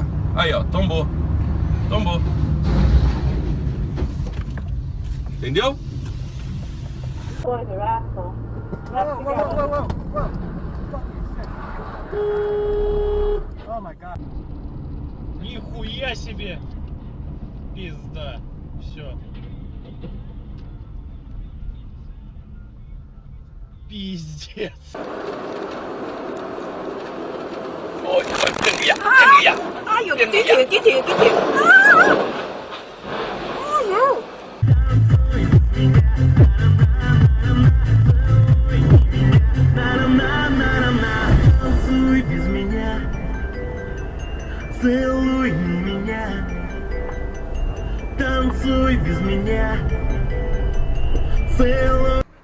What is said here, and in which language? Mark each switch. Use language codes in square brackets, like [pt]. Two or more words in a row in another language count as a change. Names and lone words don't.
[pt] Aí, ó, tombou. Tombou. Entendeu? [en] Oh my god. [ru] Нихуя себе! Пизда. Все. Пиздец. [vi] Ôi, đừng kìa, đừng kìa. Ai dồi, cái thiệt. [ru] Танцуй без меня, целуй меня, танцуй без меня, целуй.